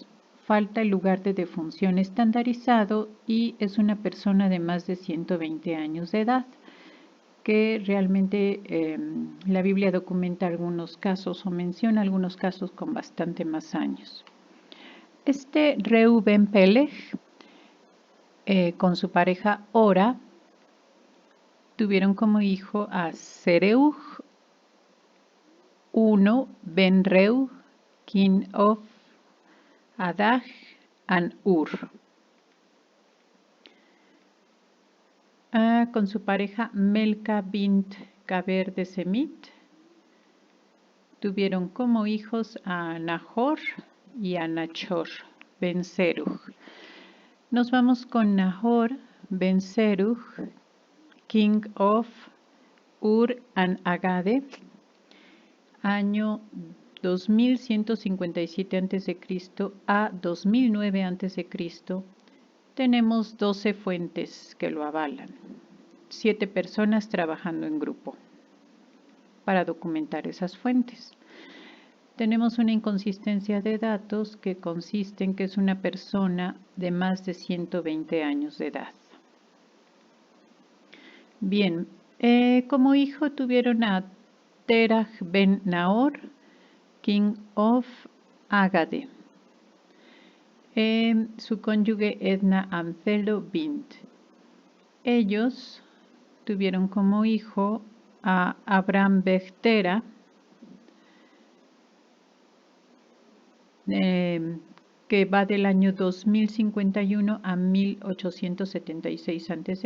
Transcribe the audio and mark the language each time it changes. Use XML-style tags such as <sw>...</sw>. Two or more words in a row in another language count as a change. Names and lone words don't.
<es>Falta el lugar de defunción estandarizado y es una persona de más de 120 años de edad, que realmente la Biblia documenta algunos casos o menciona algunos casos con bastante más años. Este Reuben Peleg, con su pareja Ora, tuvieron como hijo a Sereuj, Ben Reu,</es> <en>king of Adag and Ur.</en> <es>Con su pareja Melka bint Gaber de Semit, tuvieron como hijos a Nahor y a Nachor ben Seruj. Nos vamos con Nahor ben Seruj,</es> <en>king of Ur and Agade,</en> <es>año 2157 a.C. a 2009 a.C. Tenemos 12 fuentes que lo avalan, 7 personas trabajando en grupo para documentar esas fuentes. Tenemos una inconsistencia de datos que consiste en que es una persona de más de 120 años de edad. Bien, como hijo tuvieron a Terah ben Nahor,</es> <en>king of Agade.</en> <es>Su cónyuge Edna Amthelo bint. Ellos tuvieron como hijo a Abraham Bechtera, que va del año 2051 a 1876 a.C.</es>